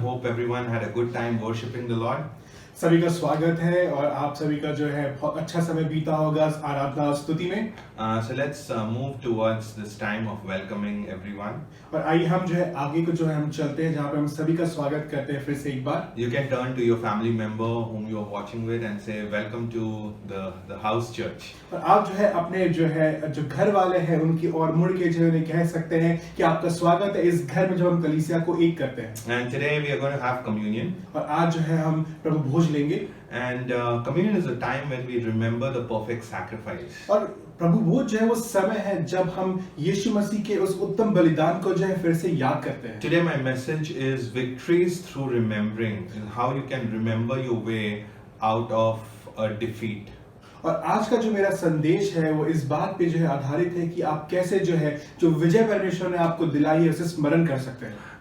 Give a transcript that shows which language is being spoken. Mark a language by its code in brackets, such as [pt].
[en] Hope everyone had a good time worshiping the Lord. [hi] सभी का स्वागत है और आप सभी का जो है बहुत अच्छा समय बीता होगा आराधना और स्तुति में। [en] So let's move towards this time of welcoming everyone. [hi] और आइए हम जो है आगे को जो है हम चलते हैं जहाँ पे हम सभी का स्वागत करते हैं फिर से एक बार। [en] You can turn to your family member whom you are watching with and say welcome to the house church. [hi] और आप जो है अपने जो घर वाले हैं उनकी ओर मुड़ के जो है कह सकते हैं कि आपका स्वागत है इस घर में जो हम कलीसिया को एक करते हैं। [en] And today we are going to have communion. [hi] और आज जो है हम प्रभु भोज लेंगे। [en] And communion is a time when we remember the perfect sacrifice. [hi] और प्रभु भोज जो है वो समय है जब हम यीशु मसीह के उस उत्तम बलिदान को जो है फिर से याद करते हैं। [en] Today my message is victories through remembering, and how you can remember your way out of a defeat. [hi] और आज का जो मेरा संदेश है वो इस बात पे जो है आधारित है कि आप कैसे जो है जो विजय परमेश्वर ने आपको दिलाई है उसे स्मरण कर सकते हैं।